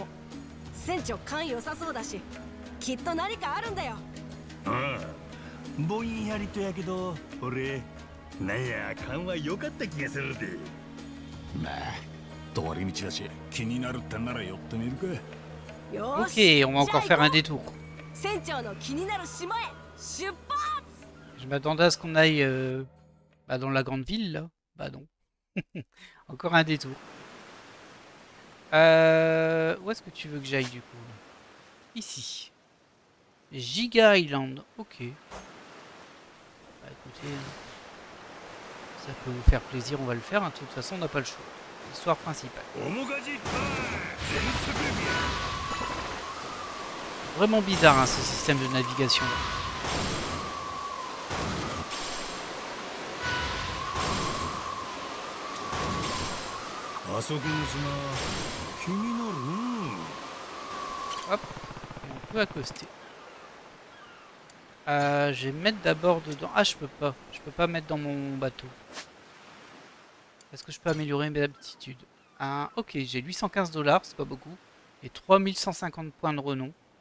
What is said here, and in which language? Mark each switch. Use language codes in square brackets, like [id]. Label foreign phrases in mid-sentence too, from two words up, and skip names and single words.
[ja] 船長勘良さそうだし、きっと何かあるんだよ。ああ、ぼんやりとやけど俺なんや勘は良かった気がするで。まあ通り道だし気になるってなら寄ってみるか。よ [fr] Ok, [ja] し、 [fr] on va encore faire un détour. [ja] 船長の気になる島へ出発。 [fr] Je m'attendais à ce qu'on aille bah, dans la grande ville, là. Bah non. Encore un détour. Où est-ce que tu veux que j'aille, du coup? Ici. Giga Island. Ok. Bah écoutez, ça peut vous faire plaisir, on va le faire. Hein. De toute façon, on n'a pas le choix. L'histoire principale. Vraiment bizarre, hein, ce système de navigation. [ja] あそこの島気になるね。 [fr] Hop, et on peut accoster. Je vais mettre d'abord dedans. Ah, je peux pas. Je peux pas mettre dans mon bateau. Est-ce que je peux améliorer mes aptitudes? Ok, j'ai 815 $, c'est pas beaucoup. Et 3150 points de renom.